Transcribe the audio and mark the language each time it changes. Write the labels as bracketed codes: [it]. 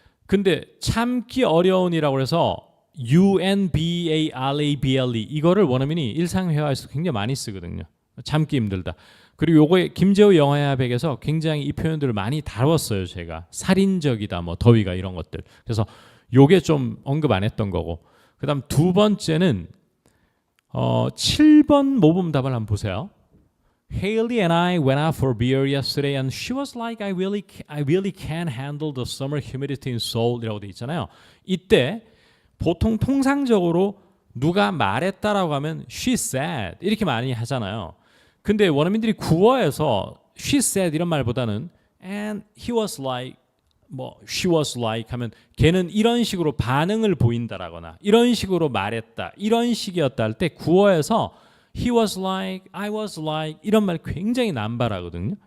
[ko] 근데 참기 어려운이라고 해서 unbearable 이거를 원어민이 일상회화에서 굉장히 많이 쓰거든요. 참기 힘들다. 그리고 요거에 김재우 영화협에서 굉장히 이 표현들을 많이 다뤘어요. 제가 살인적이다, 뭐 더위가 이런 것들. 그래서 요게 좀 언급 안 했던 거고. 그다음 두 번째는 7번 모범 답을 한번 보세요. [en] Haley and I went out for beer yesterday and she was like, I really can't handle the summer humidity in Seoul이라고 돼 있잖아요. [ko] 이때 보통 통상적으로 누가 말했다라고 하면 she said 이렇게 많이 하잖아요. 근데 원어민들이 구어에서 she said 이런 말보다는 and he was like she was like 하면 걔는 이런 식으로 반응을 보인다라거나 이런 식으로 말했다 이런 식이었다 할 때 구어에서 [en] he was like, I was like [ko] 이런 말 굉장히 남발하거든요.